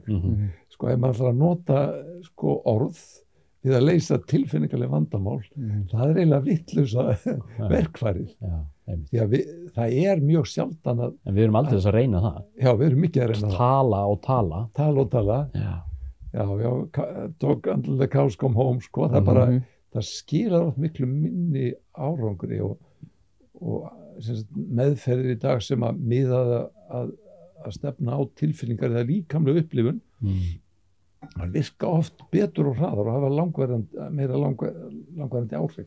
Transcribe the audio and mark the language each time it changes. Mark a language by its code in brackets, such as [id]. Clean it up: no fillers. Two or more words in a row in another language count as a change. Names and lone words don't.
[is] Sko ef maður ætlar að nota sko orð við að leysa tilfinningaleg vandamál, það er eiginlega vitlausa verkfærið. Því að það mjög sjaldan að... En við erum aldrei þess að reyna það. Já, við erum mikið að reyna það. Tala og tala. Tala og tala. Já, [en] dog until the cows come home, [is] sko. Það bara, það skilar oft miklu minni árangri og meðferðir í dag sem að miða að stefna á tilfinningar eða líkamlega upplifun. Það virka oft betur og hraðar og hafa meira langvarandi áhrif.